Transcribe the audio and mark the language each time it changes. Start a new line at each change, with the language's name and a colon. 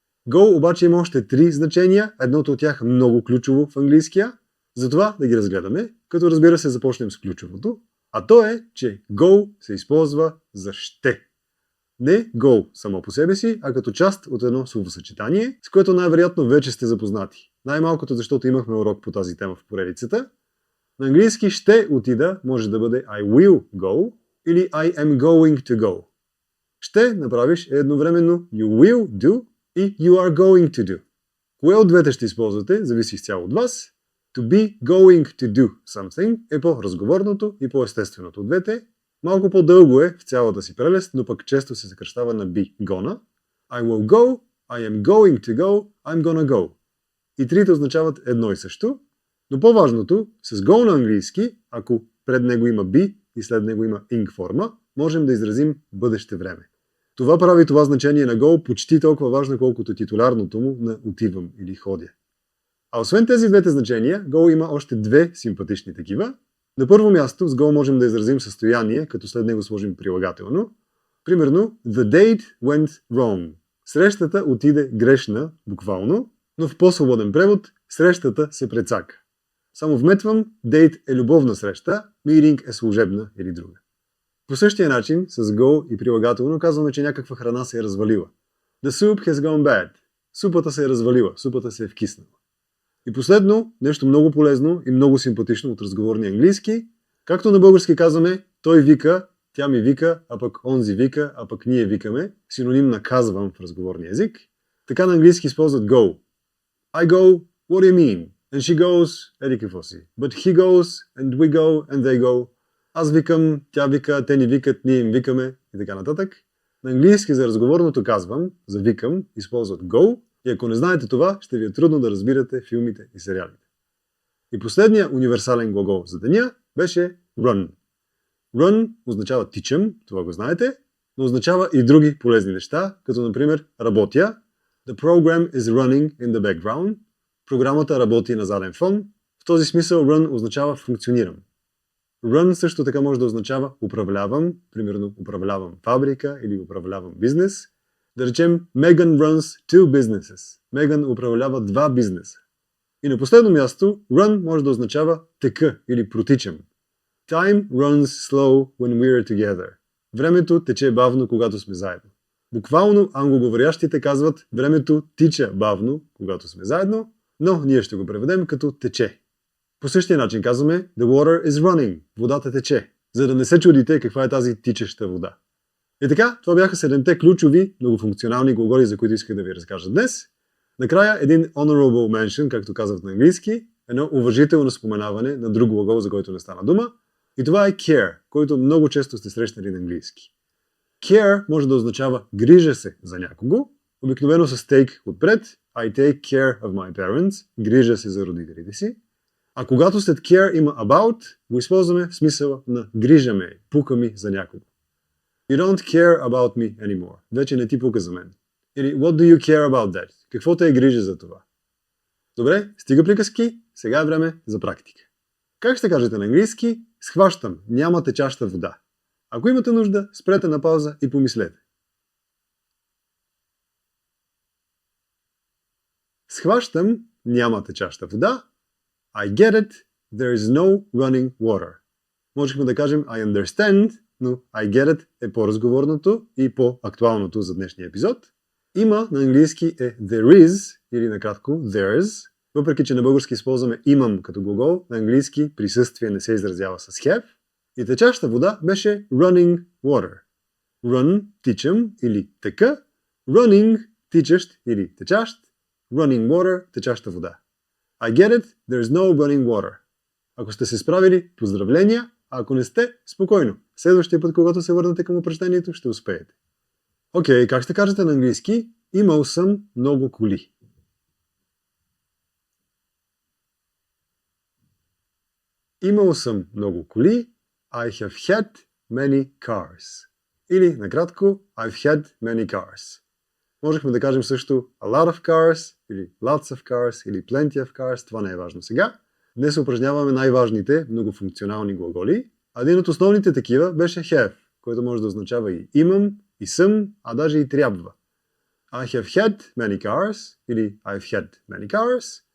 Bulgarian: Go обаче има още 3 значения, едното от тях много ключово в английския, затова да ги разгледаме, като разбира се започнем с ключовото, а то е, че go се използва за ще. Не go само по себе си, а като част от едно словосъчетание, с което най-вероятно вече сте запознати. Най-малкото, защото имахме урок по тази тема в поредицата. На английски ще отида може да бъде
English: I will go
Bulgarian: или
English: I am going to go.
Bulgarian: Ще направиш едновременно
English: you will do
Bulgarian: и
English: you are going to do.
Bulgarian: Кое от двете ще използвате, зависи изцяло от вас.
English: To be going to do something
Bulgarian: е по-разговорното и по-естественото от двете. Малко по-дълго е в цялата си прелест, но пък често се съкръщава на
English: be gonna. I will go, I am going to go, I'm gonna go.
Bulgarian: И трите означават едно и също, но по-важното, с go на английски, ако пред него има be и след него има ing форма, можем да изразим бъдеще време. Това прави това значение на go почти толкова важно, колкото титулярното му на отивам или ходя. А освен тези двете значения, go има още 2 симпатични такива. На първо място с go можем да изразим състояние, като след него сложим прилагателно. Примерно,
English: the date went wrong.
Bulgarian: Срещата отиде грешна, буквално, но в по-свободен превод срещата се прецака. Само вметвам, date е любовна среща, meeting е служебна или друга. По същия начин, с go и прилагателно казваме, че някаква храна се е развалила.
English: The soup has gone bad.
Bulgarian: Супата се е развалила, супата се е вкиснала. И последно, нещо много полезно и много симпатично от разговорния английски. Както на български казваме, той вика, тя ми вика, а пък онзи вика, а пък ние викаме. Синоним на казвам в разговорния език. Така на английски използват go.
English: I go, what do you mean? And she goes,
Bulgarian: еди какво си.
English: But he goes, and we go, and they go.
Bulgarian: Аз викам, тя вика, те ни викат, ние им викаме и така нататък. На английски за разговорното казвам, за викам, използват go. И ако не знаете това, ще ви е трудно да разбирате филмите и сериалите. И последният универсален глагол за деня беше run. Run означава тичам, това го знаете, но означава и други полезни неща, като например работя.
English: The program is running in the background.
Bulgarian: Програмата работи на заден фон. В този смисъл run означава функционирам. Run също така може да означава управлявам, примерно управлявам фабрика или управлявам бизнес. Да речем,
English: Megan runs two businesses.
Bulgarian: Меган управлява 2 бизнеса. И на последно място, run може да означава тека или протичам.
English: Time runs slow when we're together.
Bulgarian: Времето тече бавно, когато сме заедно. Буквално англоговорящите казват времето тича бавно, когато сме заедно, но ние ще го преведем като тече. По същия начин казваме
English: The water is running.
Bulgarian: Водата тече. За да не се чудите каква е тази тичаща вода. И така, това бяха 7-те ключови, многофункционални глаголи, за които исках да ви разкажа днес. Накрая един
English: honorable mention,
Bulgarian: както казват на английски, едно уважително споменаване на друг глагол, за който не стана дума. И това е care, който много често сте срещнали на английски. Care може да означава грижа се за някого, обикновено с take отпред.
English: I take care of my parents.
Bulgarian: Грижа се за родителите си. А когато след care има about, го използваме в смисъла на грижа ме, пука ми за някого.
English: You don't care about me anymore.
Bulgarian: Вече не ти пука за мен. Или
English: what do you care about that?
Bulgarian: Какво те е грижа за това? Добре, стига приказки, сега е време за практика. Как ще кажете на английски? Схващам, няма течаща вода. Ако имате нужда, спрете на пауза и помислете. Схващам, няма течаща вода.
English: I get it, there is no running water.
Bulgarian: Можехме да кажем
English: I understand,
Bulgarian: но
English: I get it
Bulgarian: е по-разговорното и по-актуалното за днешния епизод. Има на английски е
English: there is,
Bulgarian: или накратко
English: there's.
Bulgarian: Въпреки че на български използваме имам като глагол, на английски присъствие не се изразява с have. И течаща вода беше
English: running water.
Bulgarian: Run, тичам или тека. Running, тичащ или течащ.
English: Running water,
Bulgarian: течаща вода.
English: I get it, there's no running water.
Bulgarian: Ако сте се справили, поздравления, а ако не сте, спокойно. Следващия път, когато се върнете към упражнението, ще успеете. Окей, как ще кажете на английски? Имал съм много коли. Имал съм много коли.
English: I have had many cars.
Bulgarian: Или, накратко,
English: I've had many cars.
Bulgarian: Можехме да кажем също
English: a lot of cars,
Bulgarian: или
English: lots of cars, или plenty of cars.
Bulgarian: Това не е важно сега. Днес упражняваме най-важните многофункционални глаголи. Един от основните такива беше have, който може да означава и имам, и съм, а даже и трябва.
English: I have had many cars,
Bulgarian: или
English: I've had many cars.